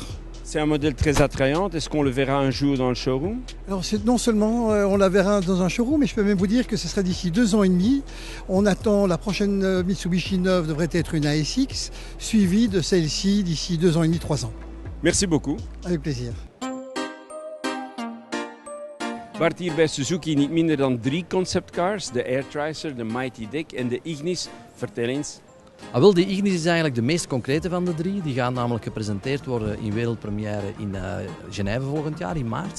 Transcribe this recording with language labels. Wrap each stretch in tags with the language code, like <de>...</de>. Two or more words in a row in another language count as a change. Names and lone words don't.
<fr>C'est un modèle très attrayant. Est-ce qu'on le verra un jour dans le showroom? Alors non seulement on la verra dans un showroom, mais je peux même vous dire que ce sera d'ici 2 ans et demi. On attend la prochaine Mitsubishi neuve devrait être une ASX, suivie de celle-ci d'ici 2 ans et demi, 3 ans. Merci beaucoup. Avec plaisir.</fr> <nl>Bart, hier bij Suzuki niet minder dan 3 conceptcars. De Airtricer, de Mighty Dick en de Ignis. Vertel eens. Wel, de Ignis is eigenlijk de meest concrete van de 3. Die gaan namelijk gepresenteerd worden in wereldpremière in Genève volgend jaar, in maart.</nl>